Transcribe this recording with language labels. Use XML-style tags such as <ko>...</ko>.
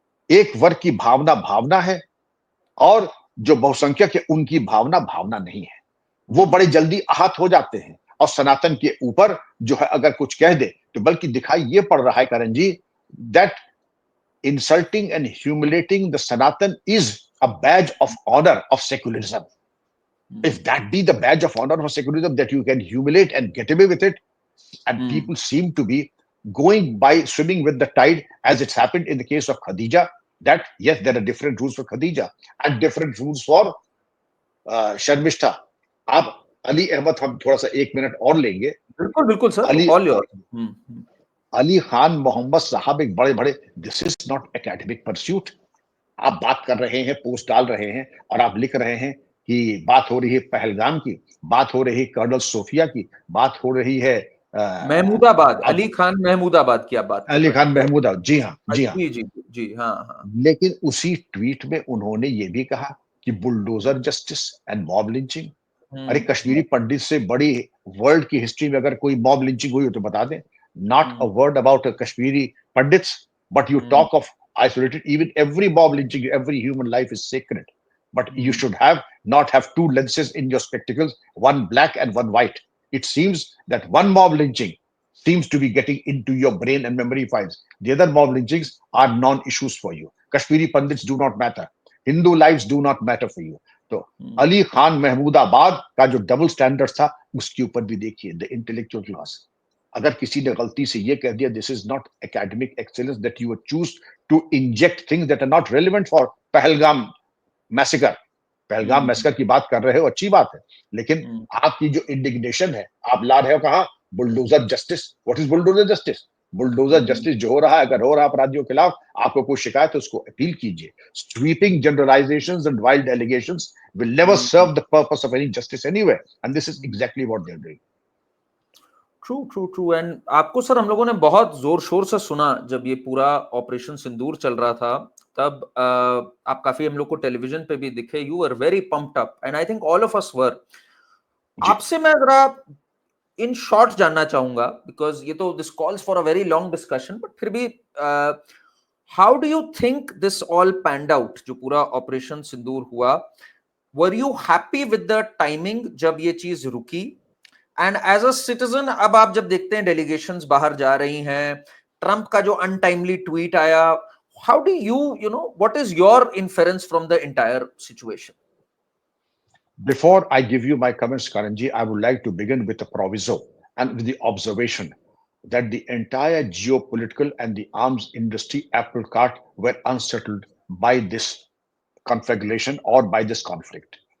<hi>एक वर्ग की भावना भावना है, और जो बहुसंख्यक है उनकी भावना भावना नहीं है। वो बड़े जल्दी आहत हो जाते हैं, और सनातन के ऊपर जो है अगर कुछ कह दे तो बल्कि दिखाई ये पड़ रहा है करण जी,</hi> <en>That insulting and humiliating the Sanatan is a badge of honor of secularism. If that be the badge of honor of secularism, that you can humiliate and get away with it, and people seem to be going by swimming with the tide, as it's happened in the case of Khadija, that yes, there are different rules for Khadija and different rules for Sharmishta.</en> <hi>आप अली अहमद, हम थोड़ा सा 1 minute और लेंगे। बिल्कुल बिल्कुल sir, Ali</hi> <en>All your.</en> <hi>Ali Khan Mohammad साहब एक बड़े बड़े,</hi> <en>This is not academic pursuit.</en> <hi>आप बात कर रहे हैं, पोस्ट डाल रहे हैं, और आप लिख रहे हैं कि बात हो रही है पहलगाम की, बात हो रही है कर्नल सोफिया की, बात हो रही है महमूदाबाद, अली खान महमूदाबाद की आप बात कर अली रहे खान हैं? महमूदा, जी हाँ, जी हाँ। जी जी जी, हाँ हाँ। लेकिन उसी ट्वीट में उन्होंने ये भी कहा कि</hi> <en>Bulldozer justice and mob lynching.</en> <hi>अरे कश्मीरी पंडित से बड़ी वर्ल्ड की हिस्ट्री में अगर कोई मॉब लिंचिंग हुई हो तो बता दें।</hi> <en>Not a word about Kashmiri Pandits, but you talk of isolated. Even every mob lynching, every human life is sacred. But you should not have two lenses in your spectacles, one black and one white. It seems that one mob lynching seems to be getting into your brain and memory files. The other mob lynchings are non-issues for you. Kashmiri Pandits do not matter. Hindu lives do not matter for you.</en> <hi>तो अली खान महमूदाबाद का जो double standard था उसके ऊपर भी देखिए</hi> <en>The intellectual class.</en> <hi>अगर किसी ने गलती से ये कह दिया</hi> <en>This is not academic excellence that you choose to inject things that are not relevant for Pahalgam massacre.</en> <hi>Pahalgam massacre की बात कर रहे हो, अच्छी बात है, लेकिन आपकी जो इंडिग्नेशन है आप ला रहे हो कहां? Bulldozer justice.</hi> <en>What is bulldozer justice?</en> <hi>Bulldozer justice जो हो रहा है, अगर हो रहा है अपराधियों के खिलाफ, आपको कोई शिकायत है उसको अपील कीजिए.</hi> <en>Sweeping generalisations and wild allegations will never serve the purpose of any justice anywhere, and this is exactly what they're doing. True.</en> <hi>And आपको सर हम लोगों ने बहुत जोर शोर से सुना जब ये पूरा ऑपरेशन सिंदूर चल रहा था, तब आप काफी हम लोग को टेलीविजन पे भी दिखे.</hi> <en>You were very pumped up and I think all of us were.</en> <hi>आपसे मैं जरा</hi> <en>in short</en> <hi>जानना चाहूंगा,</hi> <en>because ये तो this calls for a very long discussion, but</en> <hi>फिर भी</hi> <en>How do you think this all panned out?</en> <hi>जो पूरा ऑपरेशन सिंदूर हुआ,</hi> <en>were you happy with the timing</en> <hi>जब ये चीज रुकी?</hi> <en>and as a citizen,</en> <hi>अब आप जब देखते हैं डेलीगेशंस बाहर जा रही हैं,</hi> <en>Trump का जो untimely tweet आया, how do you know what is your inference from the entire situation? Before I give you my comments, Karanji, I would like to begin with a proviso and with the observation that the entire geopolitical and the arms industry apple cart were unsettled by this conflagration or by this conflict.</en>